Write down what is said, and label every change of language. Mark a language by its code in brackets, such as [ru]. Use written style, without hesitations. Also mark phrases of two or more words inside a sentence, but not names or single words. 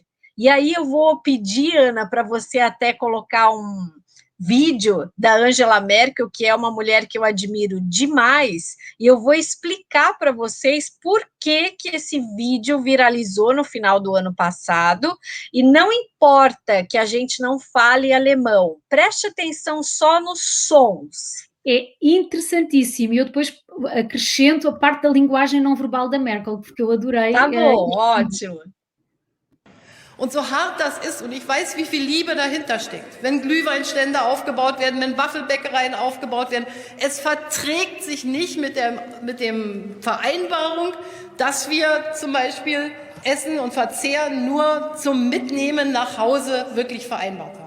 [pt] E aí eu vou pedir, Ana, para você até colocar um vídeo da Angela Merkel, que é uma mulher que eu admiro demais, e eu vou explicar para vocês por que que esse vídeo viralizou no final do ano passado, e não importa que a gente não fale alemão, preste atenção só nos sons. É interessantíssimo. E eu depois acrescento a parte da linguagem não verbal da Merkel, porque eu adorei. Tá bom, ótimo. [de] Und so hart das ist, und ich weiß, wie viel Liebe dahinter steckt, wenn Glühweinstände aufgebaut werden, wenn Waffelbäckereien aufgebaut werden, es verträgt sich nicht mit dem Vereinbarung, dass wir zum Beispiel Essen und Verzehr nur zum Mitnehmen nach Hause wirklich vereinbart haben.